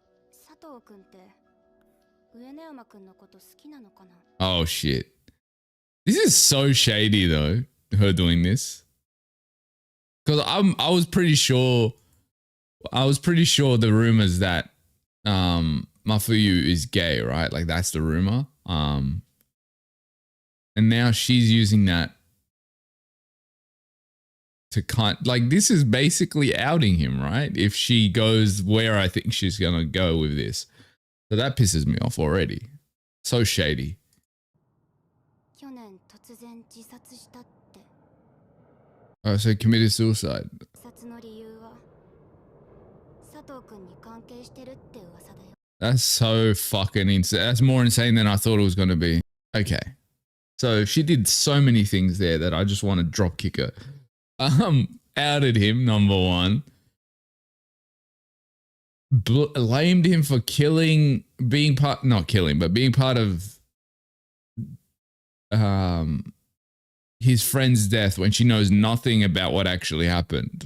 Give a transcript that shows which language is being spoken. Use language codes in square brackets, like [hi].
[ja] 佐藤君って上野山君のこと好きなのかな [en] Oh shit. This is so shady though, her doing this. Because I was pretty sure the rumors that Mafuyu is gay, right? Like that's the rumor. And now she's using that to like this is basically outing him, right? If she goes where I think she's gonna go with this. So that pisses me off already. So shady. [ja] 去年突然自殺したって [en] Oh, so he committed suicide. [ja] 自殺の理由は佐藤君に関係してるって噂だよ [en] That's so fucking insane. That's more insane than I thought it was going to be. Okay. So she did so many things there that I just want to drop kick her. Outed him, number one. Blamed him for being part of his friend's death when she knows nothing about what actually happened.